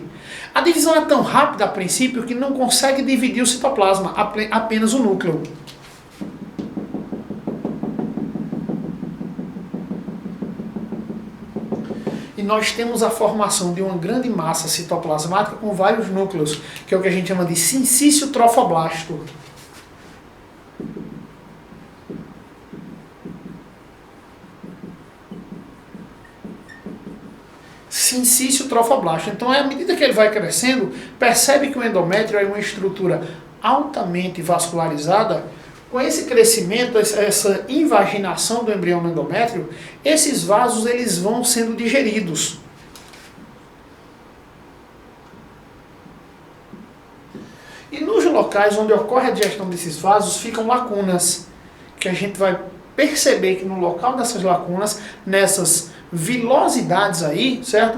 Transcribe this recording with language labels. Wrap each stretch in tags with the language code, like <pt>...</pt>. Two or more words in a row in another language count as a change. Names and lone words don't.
<pt>A divisão é tão rápida a princípio que não consegue dividir o citoplasma, apenas o núcleo. E nós temos a formação de uma grande massa citoplasmática com vários núcleos, que é o que a gente chama de sincício trofoblasto. Sincício trofoblasto. Então, à medida que ele vai crescendo, percebe que o endométrio é uma estrutura altamente vascularizada. Com esse crescimento, essa invaginação do embrião no endométrio, esses vasos eles vão sendo digeridos. E nos locais onde ocorre a digestão desses vasos, ficam lacunas, que a gente vai perceber que no local dessas lacunas, nessas vilosidades aí, certo?</pt>